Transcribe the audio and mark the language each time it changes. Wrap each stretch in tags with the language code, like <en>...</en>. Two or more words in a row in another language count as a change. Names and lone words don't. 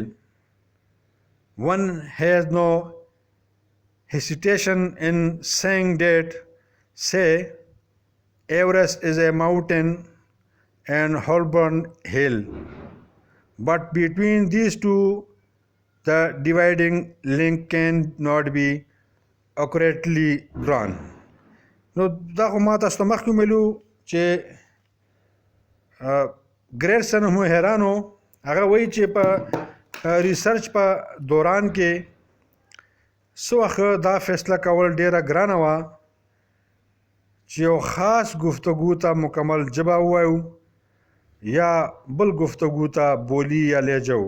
<en>One has no hesitation in saying that, say, Everest is a mountain and Holborn hill. But between these two the dividing link cannot be accurately drawn.</en> <ps>نو دا خو ما تاسو ته مخکې ویلو چې ګریرسن هم حیران و. هغه وایي چې په ریسرچ په دوران کې څه وخت دا فیصله کول ډیره ګرانه وه چې یو خاص گفتگو ته مکمل ژبه ووایو یا بل گفتگو ته بولی یا لهجه و.</ps>